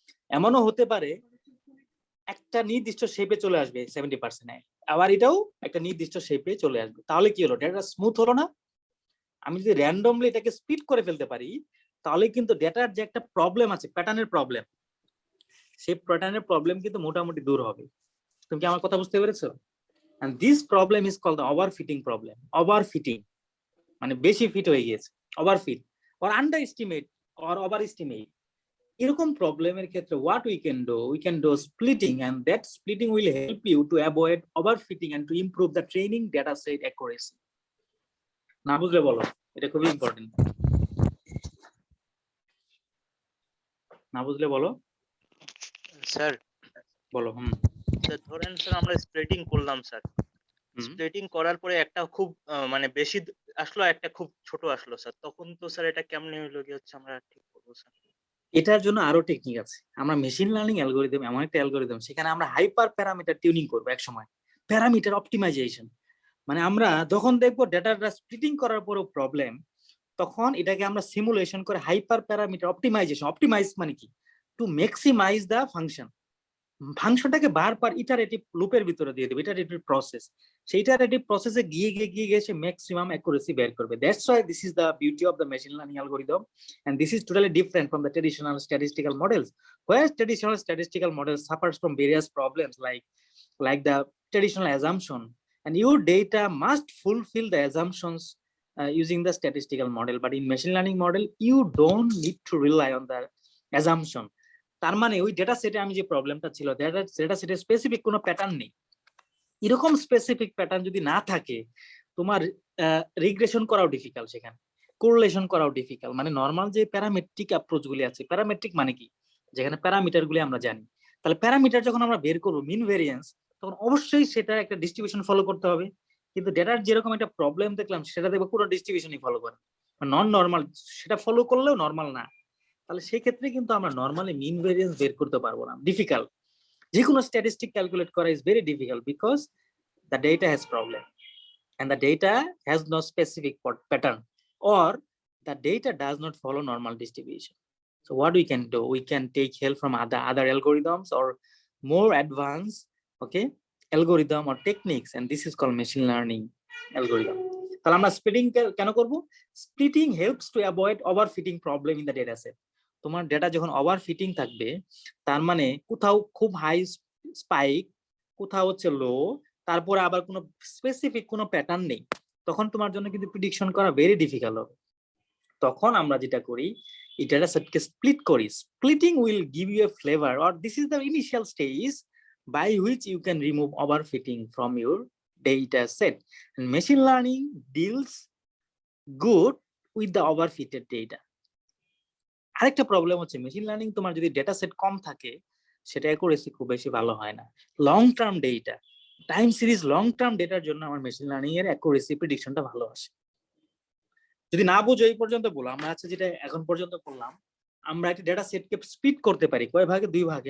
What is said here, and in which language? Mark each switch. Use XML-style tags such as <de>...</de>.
<bn>এমনও হতে পারে একটা নির্দিষ্ট শেপে চলে আসবে 70%, আবার এটাও একটা নির্দিষ্ট শেপে চলে আসবে। তাহলে কি হলো? ডেটা স্মুথ হলো না? আমি যদি র্যান্ডমলি এটাকে স্প্লিট করে ফেলতে পারি, তাহলে কিন্তু ডেটার যে একটা প্রবলেম আছে, প্যাটার্নের প্রবলেম, সেই প্যাটার্নের প্রবলেম কিন্তু মোটামুটি দূর হবে। তুমি কি আমার কথা বুঝতে পেরেছো?</bn> <en>and this problem is called the overfitting problem. Overfitting</en> <bn>মানে বেশি ফিট হয়ে গিয়েছে,</bn> <en>Overfit or underestimate or overestimate।</en> <bn>এরকম প্রবলেমের ক্ষেত্রে</bn> <en>what we can do splitting, and that splitting will help you to avoid overfitting and to improve the training data set accuracy.</en> <bn>না বুঝলে বলো, এটা খুবই ইম্পর্টেন্ট। না বুঝলে বলো। স্যার বলো। স্যার ধরেন স্যার আমরা স্প্লিটিং করলাম স্যার, স্প্লিটিং করার পরে একটা খুব মানে বেশি আসলো, একটা খুব ছোট আসলো স্যার, তখন তো স্যার এটা কেমনে হলো কি হচ্ছে আমরা ঠিক করবো স্যার? এটার জন্য আরো টেকনিক আছে। আমরা মেশিন লার্নিং অ্যালগরিদম, এমন একটা অ্যালগরিদম, সেখানে আমরা হাইপার প্যারামিটার টিউনিং করবো এক সময়, প্যারামিটার অপটিমাইজেশন। মানে আমরা যখন দেখবো ডেটাটা স্প্লিটিং করার পরও প্রবলেম, তখন এটাকে আমরা সিমুলেশন করে হাইপার প্যারামিটার অপটিমাইজেশন। অপটিমাইজ মানে কি?</bn> <en>To maximise the function.</en> <bn>ফাংশনটাকে বারবার ইটারেটিভ লুপের ভিতরে দিয়ে দেবে,</bn> <en>Iterative process.</en> <bn>সেই ইটারেটিভ প্রসেসে গিয়ে সে ম্যাক্সিমাম অ্যাকুরেসি বের করবে।</bn> <en>That's why this is the beauty of the machine learning algorithm, and this is totally different from the traditional statistical models, where traditional statistical models suffers from various problems like the traditional assumption, and your data must fulfill the assumptions using the statistical model. But in machine learning model, you don't need to rely on the assumption.</en> <bn>তার মানে ওই data সেটে আমি যে প্রবলেমটা ছিল, data সেটে specific কোনো প্যাটার্ন নেই। এরকম স্পেসিফিক প্যাটার্ন যদি না থাকে, তোমার রিগ্রেশন করাও ডিফিকাল্ট, সেখানে কোরিলেশন করাও ডিফিকাল্ট। মানে নর্মাল যে প্যারামেট্রিক অ্যাপ্রোচ গুলি আছে, প্যারামেট্রিক মানে কি, যেখানে প্যারামিটার গুলি আমরা জানি, তাহলে প্যারামিটার যখন আমরা বের করবো মিন ভেরিয়েন্স, তখন অবশ্যই সেটা একটা ডিস্ট্রিবিউশন ফলো করতে হবে। কিন্তু ডেটার যেরকম একটা প্রবলেম দেখলাম, সেটা দেখবো পুরো ডিস্ট্রিবিউশনই ফলো করে, নন নর্মাল, সেটা ফলো করলেও নর্মাল না। তাহলে সেই ক্ষেত্রে কিন্তু আমরা নর্মালি মিন ভেরিয়েন্স বের করতে পারবো না, ডিফিকাল্ট। যে কোনো</bn> <en>Statistic calculate করা is very difficult because the data has problem and the data has no specific pattern, or the data does not follow normal distribution. So what we can do, we can take help from other algorithms or more advanced algorithm or techniques, and this is called machine learning algorithm.</en> <bn>তাহলে আমরা splitting কেন করব?</bn> <en>Splitting helps to avoid overfitting problem in the data set.</en> <bn>তোমার data যখন overfitting থাকবে, তার মানে কোথাও খুব হাই স্পাইক, কোথাও হচ্ছে লো, তারপরে আবার কোনো স্পেসিফিক কোনো প্যাটার্ন নেই, তখন তোমার জন্য কিন্তু প্রেডিকশন করা ভেরি ডিফিকাল্ট হবে। তখন আমরা যেটা করি, এই ডেটা সেটকে স্প্লিট করি।</bn> <en>Splitting will give you a flavour, or this is the initial stage by which you can remove overfitting from your data set. And machine learning deals good with the overfitted data.</en> <bn>আরেকটা problem হচ্ছে, machine learning তোমার যদি data set কম থাকে, সেটা accuracy খুব বেশি ভালো হয় না। Long term data, time series long term ডেটার জন্য আমার মেশিন লার্নিং এর অ্যাকুরেসি প্রেডিকশনটা ভালো আসে। যদি না বুঝো এই পর্যন্ত বলো, আমরা আছে যেটা এখন পর্যন্ত করলাম, আমরা একটা ডেটা সেটকে স্প্লিট করতে পারি কয় ভাগে? দুই ভাগে।</bn>